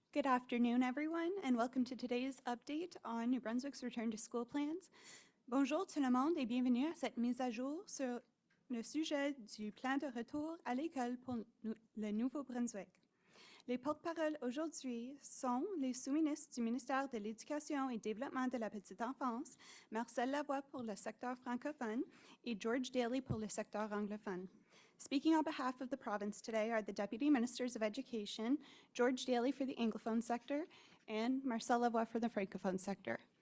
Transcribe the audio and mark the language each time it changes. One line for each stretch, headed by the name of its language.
English: Good afternoon, everyone, and welcome to today's update on New Brunswick's return to school plans.
French: Bonjour tout le monde et bienvenue à cette mise à jour sur le sujet du plan de retour à l'école pour le Nouveau-Brunswick. Les porte-paroles aujourd'hui sont les sous-ministres du ministère de l'Éducation et Développement de la petite enfance, Marcel Lavoie pour le secteur francophone et George Daly pour le secteur anglophone.
English: Speaking on behalf of the province today are the Deputy Ministers of Education, George Daly for the Anglophone sector, and Marcel Lavoie for the Francophone sector.